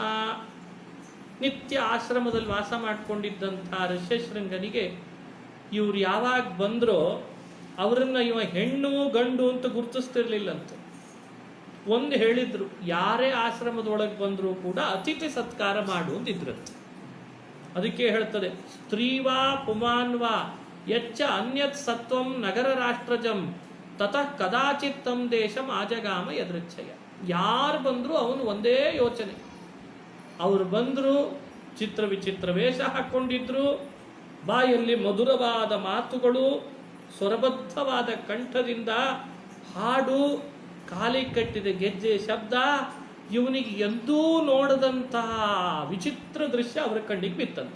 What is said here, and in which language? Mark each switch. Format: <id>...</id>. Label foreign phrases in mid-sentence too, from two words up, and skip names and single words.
<kn>ನಿತ್ಯ ಆಶ್ರಮದಲ್ಲಿ ವಾಸ ಮಾಡಿಕೊಂಡಿದ್ದಂಥ ಋಷ್ಯಶೃಂಗನಿಗೆ ಇವ್ರು ಯಾವಾಗ ಬಂದ್ರೋ ಅವರನ್ನ ಇವ ಹೆಣ್ಣು ಗಂಡು ಅಂತ ಗುರುತಿಸ್ತಿರ್ಲಿಲ್ಲಂತೆ. ಒಂದು ಹೇಳಿದ್ರು, ಯಾರೇ ಆಶ್ರಮದೊಳಗೆ ಬಂದರೂ ಕೂಡ ಅತಿಥಿ ಸತ್ಕಾರ ಮಾಡು ಅಂದಿದ್ರಂತೆ. ಅದಕ್ಕೆ ಹೇಳ್ತದೆ,</kn> <sa>ಸ್ತ್ರೀವಾ ಪುಮಾನ್ವಾ ಯಚ್ಚ ಅನ್ಯತ್ ಸತ್ವಂ ನಗರ ರಾಷ್ಟ್ರಜಂ ತತಃ ಕದಾಚಿತ್ ತಂ ದೇಶಂ ಆಜಗಾಮ ಯದೃಚ್ಛಯ.</sa> <kn>ಯಾರು ಬಂದರೂ ಅವನು ಒಂದೇ ಯೋಚನೆ. ಅವರು ಬಂದರು, ಚಿತ್ರ ವಿಚಿತ್ರ ವೇಷ ಹಾಕ್ಕೊಂಡಿದ್ರು, ಬಾಯಲ್ಲಿ ಮಧುರವಾದ ಮಾತುಗಳು, ಸ್ವರಬದ್ಧವಾದ ಕಂಠದಿಂದ ಹಾಡು, ಕಾಲಿ ಕಟ್ಟಿದ ಗೆಜ್ಜೆ ಶಬ್ದ, ಇವನಿಗೆ ಎಂದೂ ನೋಡದಂತಹ ವಿಚಿತ್ರ ದೃಶ್ಯ ಅವರ ಕಣ್ಣಿಗೆ ಬಿತ್ತಂತ.</kn>